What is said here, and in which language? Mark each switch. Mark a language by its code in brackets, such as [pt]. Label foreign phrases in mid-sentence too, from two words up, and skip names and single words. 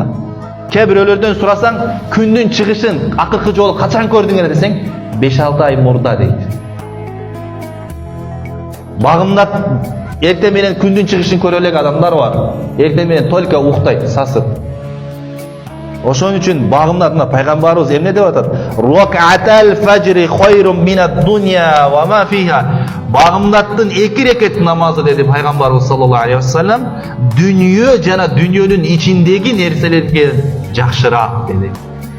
[ky] Кээ бирөөлөрдөн сурасаң, күндүн чыгышын акыркы жолу качан көрдүңөр десең, 5-6 ай мурда дейт. Багымдат эртең менен күндүн чыгышын көрө элек адамдар бар. Эртең менен только уктайт, сасып. Ошон үчүн багымдат, пайгамбарыбыз эмне деп атат? [ar] ركعتا الفجر خير من الدنيا وما فيها. [ky] Багымдаттын 2 рекет намазы деди пайгамбарыбыз [ar] صلى الله عليه وسلم, [ky] дүнүйө жана дүнүйөнүн ичиндеги нерселерге жакшыраак деди.